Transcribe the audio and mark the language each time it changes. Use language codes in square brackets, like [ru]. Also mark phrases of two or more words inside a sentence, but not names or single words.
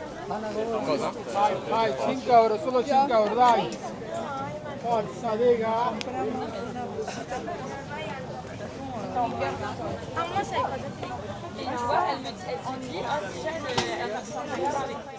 [it] Cosa? Vai, 5 euro, solo 5 euro, dai. Forza, raga. [fr] Ah, moi, je savais pas de ça. Et tu vois, elle me dit, ah, déjà, elle va faire avec